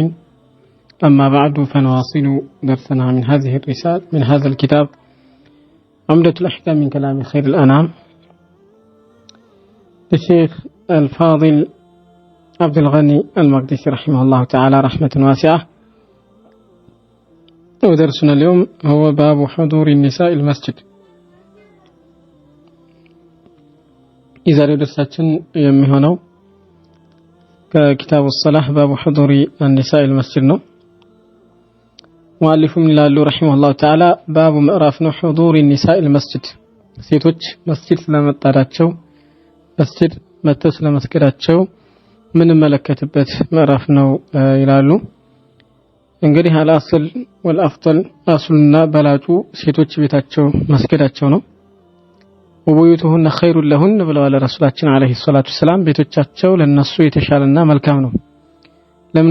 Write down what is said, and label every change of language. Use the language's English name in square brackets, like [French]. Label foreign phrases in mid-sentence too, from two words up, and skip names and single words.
[Arabic] أما بعد، فنواصل درسنا من هذا الكتاب عمدة الأحكام من كلام خير الأنام للشيخ الفاضل عبد الغني المقدسي رحمه الله تعالى رحمة واسعة. ودرسنا اليوم هو باب حضور النساء المسجد. [Amharic] የዛሬው ደርሳችን የሚሆነው ከኪታቡ [Arabic] الصلاة باب حضور النساء المسجد [Amharic] ነው። ሙአሊፉም ይላሉ ረሂመሁላህ ተዓላ ባቡ ምዕራፍ ነው [Arabic] حضور النساء المسجد፣ [Amharic] ሴቶች መስጂድ ስለመጣዳቸው መስጂድ መተው ስለመስገዳቸው ምን መለከትበት ምዕራፍ ነው ይላሉ። እንግዲህ [Arabic] الأصل والأفضل [Amharic] አስሉና በላጩ ሴቶች ቤታቸው መስገዳቸው ነው። [Arabic] وبيوتهن خير لهن [Amharic] ብለዋል ረሱላችን [Arabic] عليه الصلاة السلام። [Amharic] ቤቶቻቸው ለነሱ የተሻለና መልካም ነው። ለምን?